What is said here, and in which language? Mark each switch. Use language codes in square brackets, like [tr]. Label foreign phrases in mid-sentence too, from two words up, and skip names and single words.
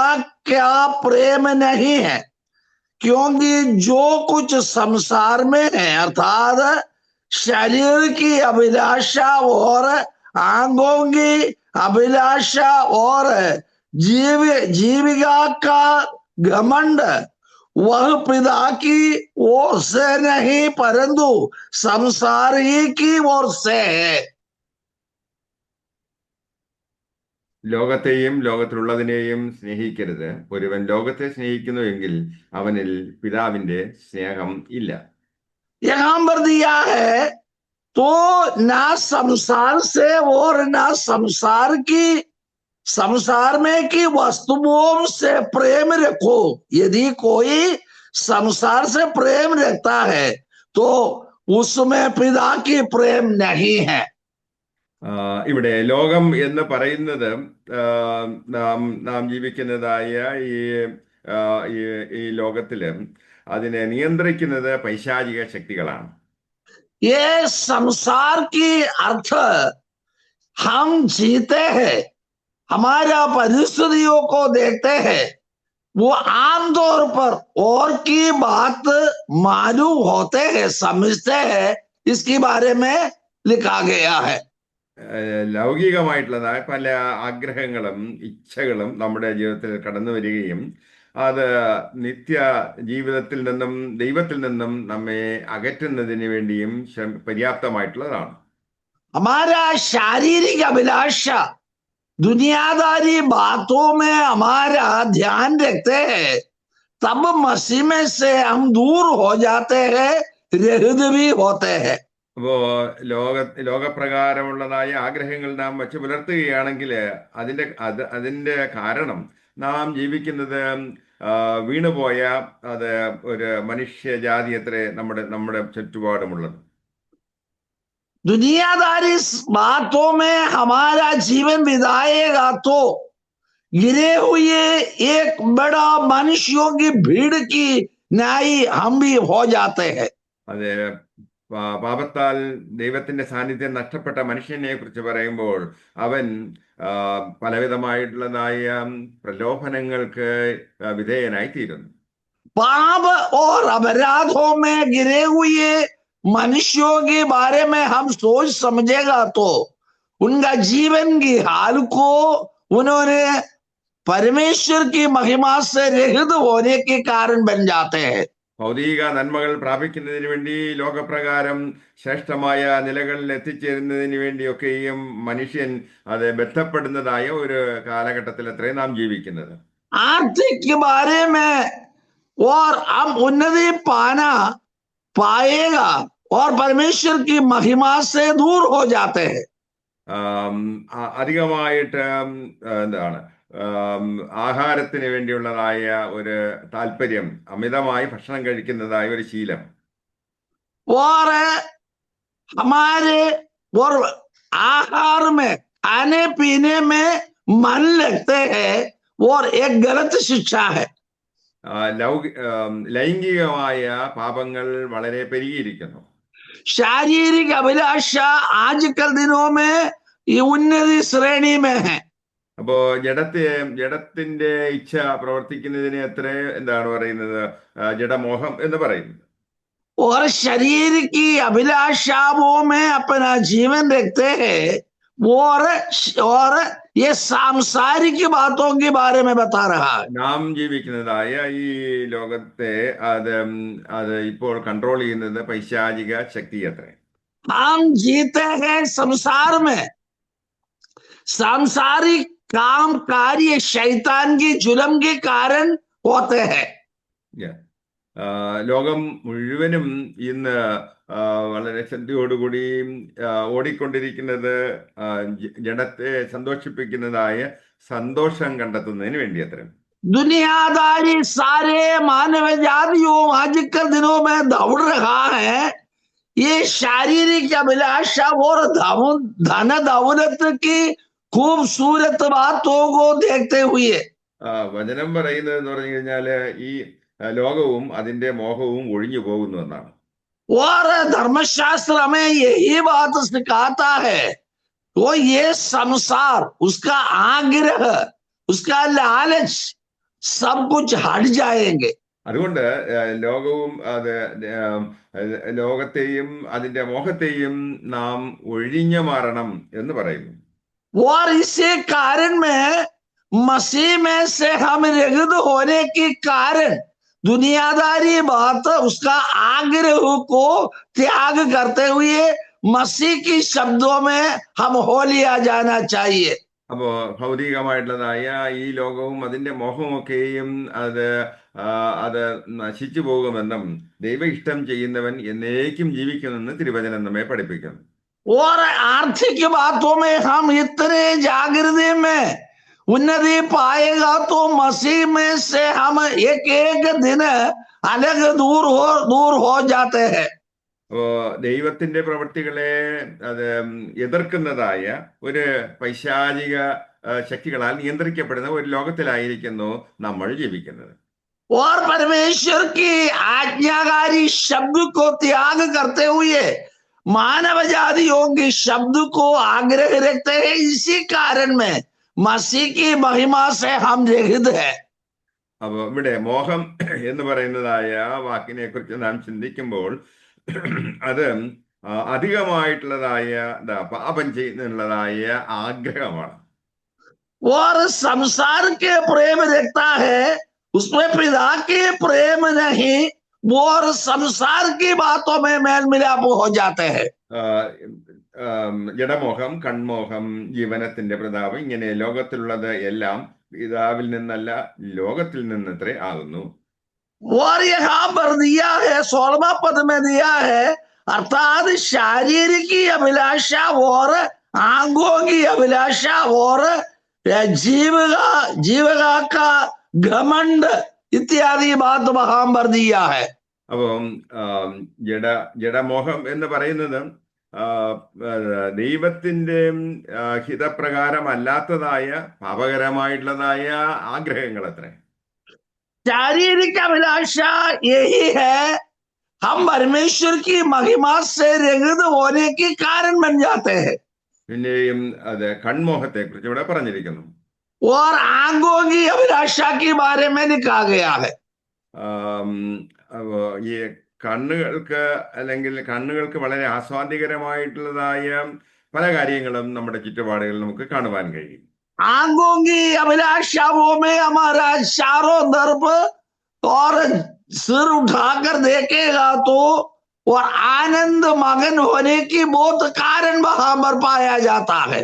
[hi] क्या प्रेम नहीं है, क्योंकि जो कुछ संसार में है, अर्थात शरीर की अभिलाषा और आंखों की अभिलाषा और जीविका का घमंड, वह पिता की ओर से नहीं परंतु संसार ही की ओर से है. [ml] ലോകത്തെയും ലോകത്തിലുള്ളതിനെയും സ്നേഹിക്കരുത്. ഒരുവൻ ലോകത്തെ സ്നേഹിക്കുന്നുവെങ്കിൽ അവനിൽ പിതാവിന്റെ സ്നേഹം ഇല്ല. [hi] यहाँ पर दिया है तो ना संसार से और ना संसार में की वस्तुओं से प्रेम रखो. यदि कोई संसार से प्रेम रखता है तो उसमें पिता की प्रेम नहीं है. [ml] ഇവിടെ ലോകം എന്ന് പറയുന്നത് നാം ജീവിക്കുന്നതായ ഈ ലോകത്തില് അതിനെ നിയന്ത്രിക്കുന്നത് പൈശാചിക ശക്തികളാണ്. [hi] ये संसार की अर्थ हम जीते हैं, हमारा परिस्थितियों को देखते हैं, वो आमतौर पर और की बात मालूम होते हैं, समझते हैं, इसके बारे में लिखा गया है. [ml] ലൗകികമായിട്ടുള്ളതായ പല ആഗ്രഹങ്ങളും ഇച്ഛകളും നമ്മുടെ ജീവിതത്തിൽ കടന്നു വരികയും അത് നിത്യ ജീവിതത്തിൽ നിന്നും ദൈവത്തിൽ നിന്നും നമ്മെ അകറ്റുന്നതിന് വേണ്ടിയും പര്യാപ്തമായിട്ടുള്ളതാണ്. [hi] हमारा शारीरिक अभिलाषा दुनियादारी बातों में हमारा ध्यान रखते हैं, तब मसीह में से हम दूर हो जाते हैं, रहित भी होते हैं। [ml] അപ്പോ ലോകപ്രകാരമുള്ളതായ ആഗ്രഹങ്ങൾ നാം വച്ച് പുലർത്തുകയാണെങ്കിൽ അതിന്റെ കാരണം നാം ജീവിക്കുന്നത് വീണുപോയ അത് ഒരു മനുഷ്യജാതി അത്രേ നമ്മുടെ ചുറ്റുപാടുമുള്ളത്. [hi] दुनियादारी बातों में हमारा जीवन बिताएगा तो गिरे हुए एक बड़ा मनुष्यों की भीड़ की न्याय हम भी हो जाते हैं। [ml] അത് പാപത്താൽ ദൈവത്തിന്റെ സാന്നിധ്യം നഷ്ടപ്പെട്ട മനുഷ്യനെ കുറിച്ച് പറയുമ്പോൾ അവൻ പലവിധമായിട്ടുള്ളതായ പ്രലോഭനങ്ങൾക്ക് വിധേയനായി തീരുന്നു. [hi] पाप और अपराधों में गिरे हुए मनुष्यों के बारे में हम सोच समझेगा तो उनका जीवन की हाल को उन्होंने परमेश्वर की महिमा से रहित होने के कारण बन जाते हैं। [ml] ഭൗതിക നന്മകൾ പ്രാപിക്കുന്നതിന് വേണ്ടി ലോകപ്രകാരം ശ്രേഷ്ഠമായ നിലകളിൽ എത്തിച്ചേരുന്നതിന് വേണ്ടിയൊക്കെയും മനുഷ്യൻ അത് ബന്ധപ്പെടുന്നതായ ഒരു കാലഘട്ടത്തിൽ അത്രേ നാം ജീവിക്കുന്നത്. [hi] आर्थिक के बारे में और हम उन्नति पाना पाएगा और परमेश्वर की महिमा से दूर हो जाते हैं। [ml] അധികമായിട്ട് എന്താണ് ആഹാരത്തിന് വേണ്ടിയുള്ളതായ ഒരു താല്പര്യം, അമിതമായി ഭക്ഷണം കഴിക്കുന്നതായ ഒരു ശീലം, [hi] और हमारे और आहार में खाने पीने में मन लगते हैं और एक गलत शिक्षा है। [ml] ലൈംഗികമായ പാപങ്ങൾ വളരെ പെരുകിയിരിക്കുന്നു. [hi] शारीरिक अभिलाषा आजकल दिनों में ये उन्नति श्रेणी में है। [ml] അപ്പോ ജഡത്തിന്റെ ഇച്ഛ പ്രവർത്തിക്കുന്നതിന് എത്ര എന്താണ് പറയുന്നത്, ജഡമോഹം എന്ന് പറയുന്നത്. [hi] और शरीर की अभिलाषाओं में अपना जीवन रखते हैं और ये सांसारिक बातों के बारे में बता रहा है। [ml] നാം ജീവിക്കുന്നതായ ഈ ലോകത്തെ അത് ഇപ്പോൾ കൺട്രോൾ ചെയ്യുന്നത് പൈശാചിക ശക്തി അത്രേ. [hi] हम जीते हैं संसार में, सांसारिक काम कार्य शैतान की जुल्म के कारण होते हैं। [ml] ലോകം മുഴുവനും ഇന്ന് വളരെ ശ്രദ്ധയോടുകൂടി ഓടിക്കൊണ്ടിരിക്കുന്നത് ജഡത്തെ സന്തോഷിപ്പിക്കുന്നതായ സന്തോഷം കണ്ടെത്തുന്നതിന് വേണ്ടി അത്ര. [hi] दुनियादारी सारे मानव जातियों आजकल दिनों में दौड़ रहा है ये शारीरिक अभिलाषा और धन दौलत की खूबसूरत बातों को देखते हुए. [ml] വചനം പറയുന്നത് എന്ന് പറഞ്ഞു കഴിഞ്ഞാല് ഈ ലോകവും അതിന്റെ മോഹവും ഒഴിഞ്ഞു പോകുന്നു എന്നാണ്. [hi] और धर्मशास्त्र हमें यही बात सिखाता है, वो ये संसार, उसका आग्रह, उसका लालच सब कुछ हट जाएंगे. [ml] അതുകൊണ്ട് ലോകവും ലോകത്തെയും അതിന്റെ മോഹത്തെയും നാം ഒഴിഞ്ഞു മാറണം എന്ന് പറയുന്നു. [hi] और इसी कारण में मसीह में से हम रहित होने के कारण दुनियादारी बात उसका आग्रह को त्याग करते हुए मसीह की शब्दों में हम हो लिया जाना चाहिए. [ml] അപ്പോ ഭൗതികമായിട്ടുള്ളതായ ഈ ലോകവും അതിന്റെ മോഹമൊക്കെയും അത് നശിച്ചു പോകുമെന്നും ദൈവ ഇഷ്ടം ചെയ്യുന്നവൻ എന്നേക്കും ജീവിക്കുമെന്ന് തിരുവചനം നമ്മെ പഠിപ്പിക്കുന്നു. [hi] और आर्थिक बातों में हम इतने जागृति में उन्नति पाएगा तो मसीह में से हम एक एक दिन अलग दूर हो जाते हैं. [ml] അപ്പോ ദൈവത്തിന്റെ പ്രവൃത്തികളെ അത് എതിർക്കുന്നതായ ഒരു പൈശാചിക ശക്തികളാൽ നിയന്ത്രിക്കപ്പെടുന്ന ഒരു ലോകത്തിലായിരിക്കുന്നു നമ്മൾ ജീവിക്കുന്നത്. [hi] और परमेश्वर की आज्ञाकारी शब्द को त्याग करते हुए मानव जातियों के शब्द को आग्रह रखते हैं. इसी कारण में मसीह की महिमा से हम रहित है. [ml] അപ്പൊ ഇവിടെ മോഹം എന്ന് പറയുന്നതായ വാക്കിനെ കുറിച്ച് നാം ചിന്തിക്കുമ്പോൾ അത് അധികമായിട്ടുള്ളതായ പാപം ചെയ്യുന്നതായ ആഗ്രഹമാണ്. [hi] और संसार के प्रेम रखता है, उसमें पिता के प्रेम नहीं, और संसार की बातों में मेल मिलाप हो जाते हैं. [ml] ജഡമോഹം, കൺമോഹം, ജീവനത്തിന്റെ പ്രതാപം, ഇങ്ങനെ ലോകത്തിലുള്ളത് എല്ലാം പിതാവിൽ നിന്നല്ല ലോകത്തിൽ നിന്നത്രേ ആകുന്നു. [hi] और यहाँ पर दिया है 16वां पद में दिया है, अर्थात शारीरिक की अभिलाषा और आंगों की अभिलाषा और जीविका का घमंड इत्यादि बात वहां पर दिया है. [ml] അപ്പം ജഡ ജഡമോഹം എന്ന് പറയുന്നത് ദൈവത്തിന്റെ ഹിതപ്രകാരമല്ലാത്തതായ പാപകരമായിട്ടുള്ളതായ ആഗ്രഹങ്ങൾ അത്രേ. [hi] शारीरिक अभिलाषा यही है, हम परमेश्वर की महिमा से रहित होने के कारण बन जाते हैं. [ml] പിന്നെയും അത് കൺമോഹത്തെ കുറിച്ച് ഇവിടെ പറഞ്ഞിരിക്കുന്നു. [hi] और आंगों की अभिलाषा के बारे में लिखा गया है. [ml] ഈ കണ്ണുകൾക്ക് അല്ലെങ്കിൽ കണ്ണുകൾക്ക് വളരെ ആസ്വാദ്യകരമായിട്ടുള്ളതായ പല കാര്യങ്ങളും നമ്മുടെ ചുറ്റുപാടുകളിൽ നമുക്ക് കാണുവാൻ കഴിയും. [hi] आंगों की अभिलाषाओं में हमारा चारों तरफ और सिर उठाकर देखेगा तो और आनंद मगन होने की बहुत कारण वहां पर पाया जाता है.